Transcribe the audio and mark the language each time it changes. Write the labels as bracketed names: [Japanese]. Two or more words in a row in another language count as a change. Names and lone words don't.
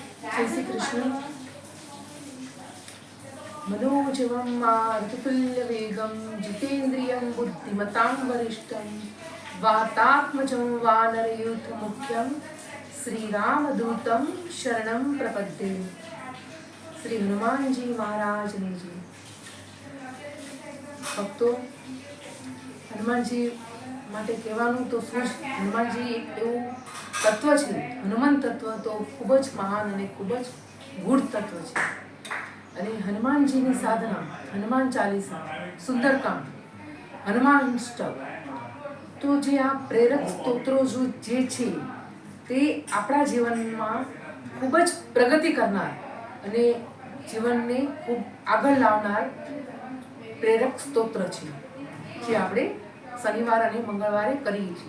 [Gujarati] જય શ્રી કૃષ્ણ. [Sanskrit] मनोजवं मारुततुल्यवेगं जितेन्द्रियं बुद्धिमतां वरिष्ठं वातात्मजं वानरयूथमुख्यं श्रीरामदूतं शरणं प्रपद्ये. [Gujarati] શ્રી હનુમાનજી મહારાજ ને જી. ભક્તો, હનુમાનજી માટે કહેવાનું તો શું જ, હનુમાનજી એક એવું તત્વ છે, હનુમાન તત્વ તો ખૂબ જ મહાન અને ખૂબ જ ગૂઢ તત્વ છે. અને હનુમાનજીની સાધના, હનુમાન ચાલીસા, સુંદરકાંડ, હનુમાનષ્ટક, તો જે આ પ્રેરક સ્તોત્રો જે છે તે આપણા જીવનમાં ખૂબ જ પ્રગતિ કરનાર અને જીવનને ખૂબ આગળ લાવનાર પ્રેરક સ્તોત્ર છે, જે આપણે શનિવાર અને મંગળવારે કરીએ છીએ.